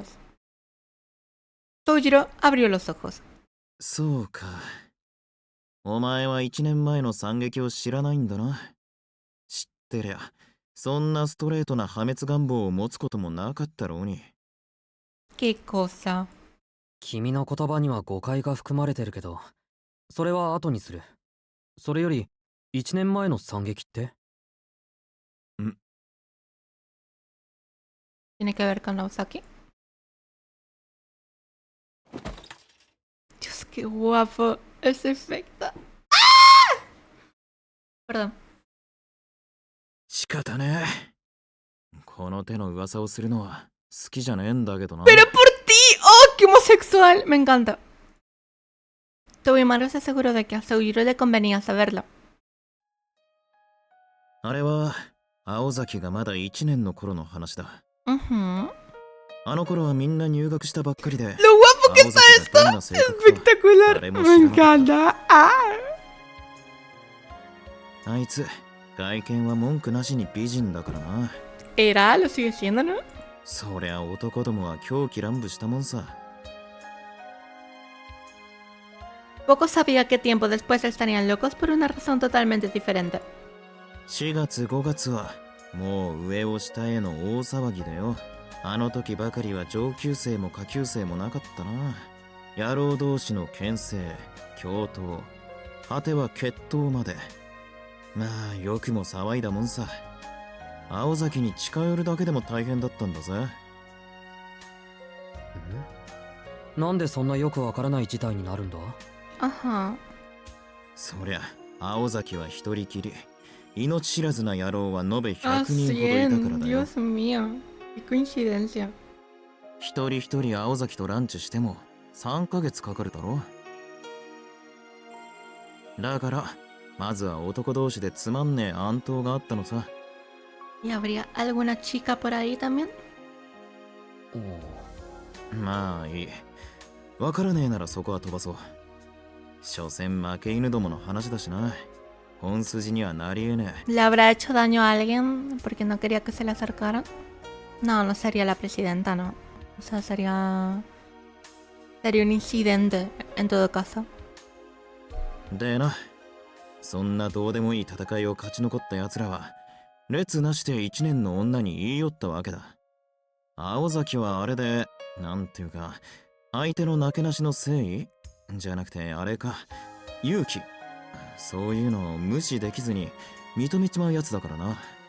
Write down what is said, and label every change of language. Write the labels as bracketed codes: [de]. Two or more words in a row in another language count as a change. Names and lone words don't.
[es] Soujiro abrió los ojos. [ja] そうか。お前は1年前の惨劇を知らないんだな。知ってりゃ、そんなストレートな破滅願望を持つこともなかったろうに。 [es] ¿Qué cosa? [ja] 君の言葉には誤解が含まれてるけど、それは後にする。それより、1年前の惨劇って？ [es] ¿Tiene que ver con Naosaki? Dios, qué guapo ese efecto. ¡Ah! Perdón. [ja] 仕方ねえ。この手の噂をするのは好きじゃねえんだけどな。 [es] ¡Pero por ti! ¡Oh, qué homosexual! Me encanta. Tobimaru se aseguró de que a Soujiro le convenía saberlo. [ja] あれは青崎がまだ1年の頃の話だ。 Uh-huh. あの頃はみんな入学したばっかりで。 [es] ¡Lo guapo que está esto! ¡Espectacular! Me encanta. ¡Ah! [ja] あいつ外見は文句なしに美人だからな。 [es] Era, lo sigue siendo, ¿no? [ja] そりゃ男どもは狂気乱舞したもんさ。 [es] Poco sabía que tiempo después estarían locos por una razón totalmente diferente. [ja] 4 月5月はもう上を下への大騒ぎだよ。あの時ばかりは上級生も下級生もなかったな。野郎同士の牽制、共闘、果ては決闘まで。まあよくも騒いだもんさ。青崎に近寄るだけでも大変だったんだぜ。なんでそんなよくわからない事態になるんだ？ [es] Ajá. [ja] そりゃ青崎は一人きり。命知らずな野郎は延べ Ah, 100人ほどいたから [es] 100. [ja] だよ。 [es] Dios mío. Qué coincidencia. [ja] 一人一人青崎とランチしても3ヶ月かかるだろ。だからまずは男同士でつまんねえ暗闘があったのさ。 [es] ¿Y habría alguna chica por ahí también? [ja] まあいい。わからねえならそこは飛ばそう。所詮負け犬どもの話だしな。本筋にはなりえねえ。 [es] ¿Le habrá hecho daño a alguien porque no quería que se le acercaran? No, no sería la presidenta, no. O sea, sería un incidente en todo caso. [ja] でな、そんなどうでもいい戦いを勝ち残った奴らは列なしで1年の女に言い寄ったわけだ。青崎はあれでなんていうか相手のなけなしの誠意じゃなくてあれか勇気、そういうのを無視できずに認めちまうやつだからな。